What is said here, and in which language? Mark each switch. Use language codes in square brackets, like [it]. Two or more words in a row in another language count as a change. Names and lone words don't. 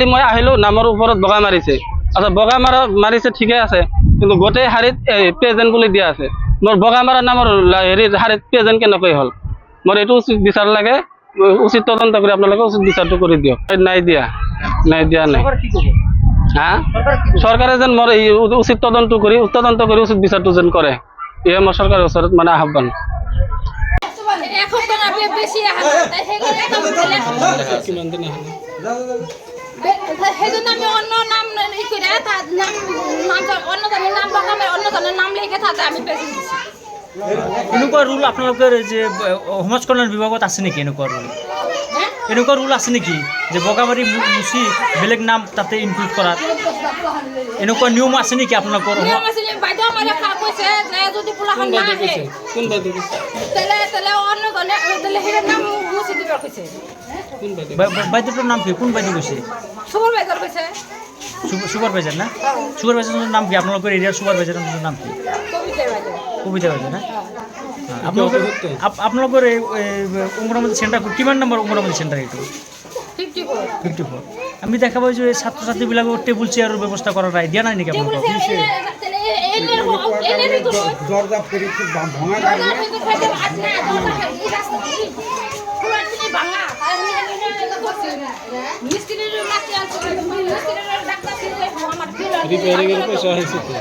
[as] মই আহিলোঁ নামৰ ওপৰত বগা মাৰিছে আচ্ছা বগা মাৰিছে ঠিকে আছে কিন্তু গোটেই শাৰীত প্ৰেজেণ্ট বুলি দিয়া আছে মোৰ বগা মাৰা নামৰ হেৰি শাৰীত প্ৰেজেণ্ট কেনেকৈ হ'ল মোৰ এইটো উচিত বিচাৰ লাগে উচিত তদন্ত কৰি আপোনালোকে উচিত বিচাৰটো কৰি দিয়ক নাই দিয়া নাই হা চৰকাৰে যেন মোৰ এই উচিত তদন্ত কৰি উচিত বিচাৰটো যেন কৰে এয়া মোৰ চৰকাৰৰ ওচৰত মানে আহ্বান কিমান দিন [bn] সেইজন্য আমি অন্য নাম করে অন্য জনের নাম লিখে থাকে আমি প্রেজেন্ট দিছি [as] এনেকুৱা ৰুল আপোনালোকৰ যে সমাজ কল্যাণ বিভাগত আছে নেকি এনেকুৱা ৰুল আছে নেকি যে বগামাৰি মুচি বেলেগ নাম তাতে ইনক্লুড কৰাৰ এনেকুৱা নিয়ম আছে নেকি আপোনালোকৰ বাইদেউ আমাৰ কৈছে যে যদি পোলাখন নাহে কোন বাইদেউ তেলে অন্য জনে সেই নাম মুচি দিব কৈছে বাইদেউটোৰ নাম কি কোন বাইদেউ কৈছে সুপারভাইজার কৈছে [bn] সুপারভাইজার না সুপারভাইজারের নাম কি [as] আপনাদের এরিয়ার সুপারভাইজারের নাম কি কবিতা বাইদেউ না [bn] আপনাদের এই অঙ্গনবাদী সেন্টার [as] কিমান নম্বর অঙ্গনবাদী সেন্টার এইটো 54 আমি দেখা পাই যে ছাত্রছাত্রীবিলাকৰ টেবুল চেয়াৰৰ ব্যৱস্থা কৰা নাই দিয়া নাই নেকি আপোনালোকক [bn] দরজা ফেরি ভাঙা রিপেয়ারিংয়ের পয়সা হয়েছে তো